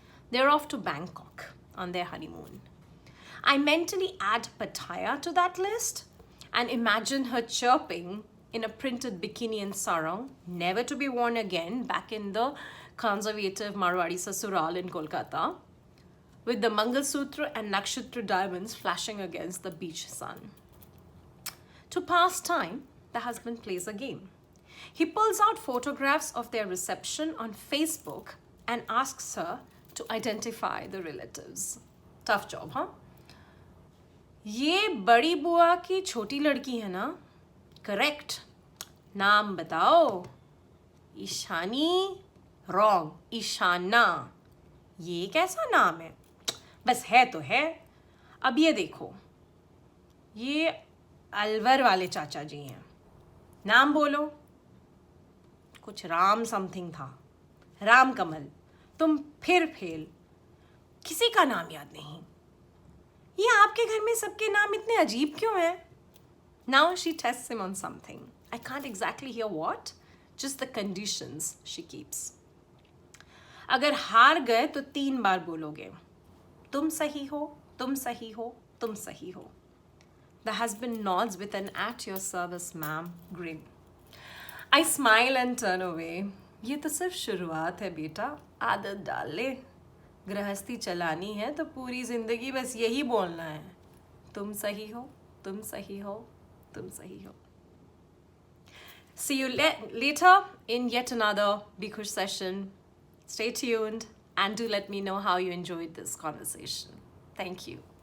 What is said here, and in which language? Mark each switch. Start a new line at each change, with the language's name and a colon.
English: They're off to Bangkok on their honeymoon. I mentally add Pattaya to that list and imagine her chirping in a printed bikini and sarong, never to be worn again, back in the conservative Marwari Sasural in Kolkata, with the Mangalsutra and Nakshatra diamonds flashing against the beach sun. To pass time, the husband plays a game. He pulls out photographs of their reception on Facebook and asks her to identify the relatives. Tough job, huh?
Hindi: ये बड़ी बुआ की छोटी लड़की है ना? Correct. नाम बताओ. ईशानी? Wrong. ईशाना. ये कैसा नाम है? बस है तो है. अब ये देखो. ये अलवर वाले चाचा जी हैं. नाम बोलो. कुछ राम समथिंग था. राम कमल. तुम फिर फेल. किसी का नाम याद नहीं. ये आपके घर में सबके नाम इतने अजीब क्यों हैं?
English: Now she tests him on something. I can't exactly hear what, just the conditions she keeps.
Hindi: अगर हार गए तो 3 बार बोलोगे. तुम सही हो, तुम सही हो, तुम सही हो.
English: The husband nods with an "at your service, ma'am" grin. I smile and turn away.
Hindi: ये तो सिर्फ शुरुआत है बेटा. आदत डाल ले. गृहस्थी चलानी है तो पूरी जिंदगी बस यही बोलना है. तुम सही हो, तुम सही हो, तुम सही हो.
English: See you later in yet another Bikush session. Stay tuned and do let me know how you enjoyed this conversation. Thank you.